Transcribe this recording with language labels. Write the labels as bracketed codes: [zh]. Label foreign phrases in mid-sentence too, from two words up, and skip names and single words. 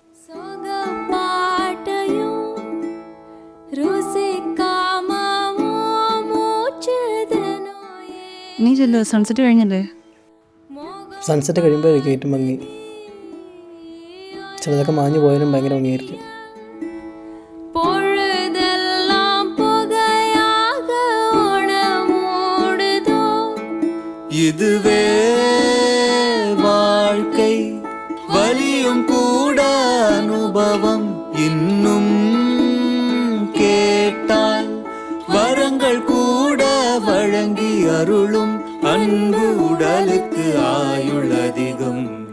[ml] നീ ചെല്ലോ, സൺസെറ്റ് കഴിഞ്ഞല്ലേ? സൺസെറ്റ് കഴിയുമ്പോഴായിരിക്കും ഏറ്റവും ഭംഗി. ചിലതൊക്കെ മാഞ്ഞു പോയാലും ഭയങ്കര ഭംഗിയായിരിക്കും. [ta] இதுவே வாழ்க்கை வலியும் கூட அனுபவம் இன்னும் கேட்டால் வரங்கள் கூட வழங்கி அருளும் அன்பு உடலுக்கு ஆயுள் அதிகம்.